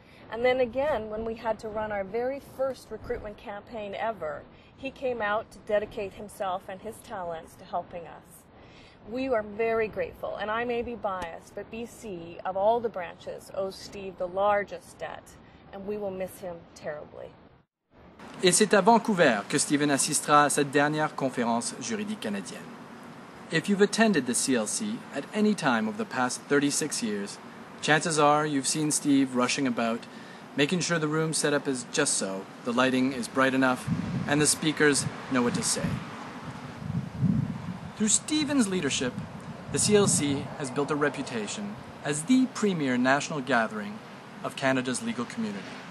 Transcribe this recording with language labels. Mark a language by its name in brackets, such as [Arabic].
[English] And then again, when we had to run our very first recruitment campaign ever, he came out to dedicate himself and his talents to helping us. We are very grateful, and I may be biased, but BC, of all the branches, owes Steve the largest debt, and we will miss him terribly. [French] Et c'est à Vancouver que Stephen assistera à cette dernière conférence juridique canadienne. [English] If you've attended the CLC at any time over the past 36 years, chances are you've seen Steve rushing about, making sure the room setup is just so, the lighting is bright enough, and the speakers know what to say. Through Stephen's leadership, the CLC has built a reputation as the premier national gathering of Canada's legal community.